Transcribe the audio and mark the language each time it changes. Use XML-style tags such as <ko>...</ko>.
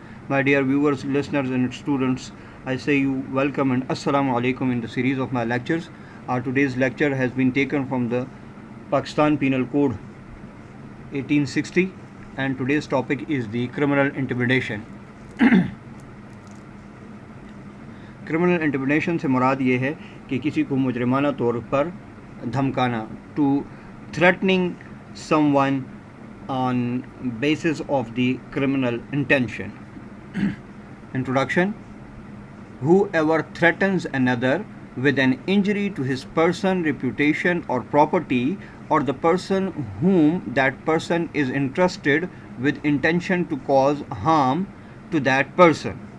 <en>My dear viewers, listeners and students, I say you welcome and assalamu alaikum in the series of my lectures. Today's lecture has been taken from the Pakistan Penal Code 1860 and today's topic is the criminal intimidation.</en> <ur>Criminal intimidation سے مراد یہ ہے کہ کسی کو مجرمانہ طور پر دھمکانا,</ur> <en>to threatening someone on basis of the criminal intention. Introduction. Whoever threatens another with an injury to his person, reputation or property, or the person whom that person is entrusted with intention to cause harm to that person.</en>